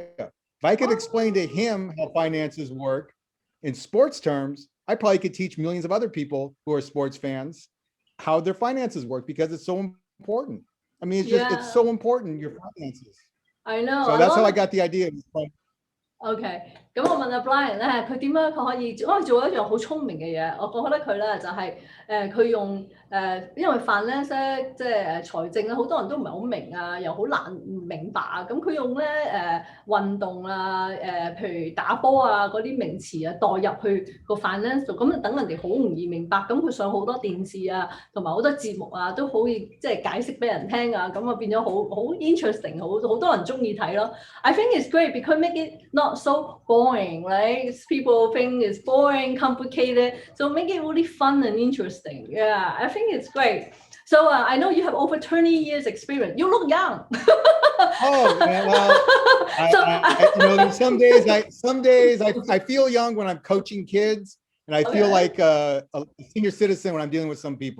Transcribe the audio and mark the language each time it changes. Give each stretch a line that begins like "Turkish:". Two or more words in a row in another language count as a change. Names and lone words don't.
English: If I could explain to him how finances work in sports terms, I probably could teach millions of other people who are sports fans how their finances work, because it's so important. I mean, it's so important, your finances. I know. So that's how I got the idea.
Cantonese: OK， 咁我問阿 Brian 咧，佢點樣佢可以做一樣好聰明嘅嘢？我覺得佢咧就係佢用因為 finance 咧，即係財政咧，好多人都唔係好明啊，又好難明白啊。咁佢用咧運動啊，譬如打波啊嗰啲名詞啊，代入去個 finance 度，咁等人哋好容易明白。咁佢上好多電視啊，同埋好多節目啊，都可以即係解釋俾人聽啊。咁啊變咗好 interesting， 好多人中意睇咯。
English: I think it's great because make it not so boring, right? People think it's boring, complicated. So make it really fun and interesting. Yeah, I think it's great. So I know you have over 20 years experience. You look young. Oh, well, some days I feel young when I'm coaching kids, and I feel like a senior citizen when I'm dealing with some people.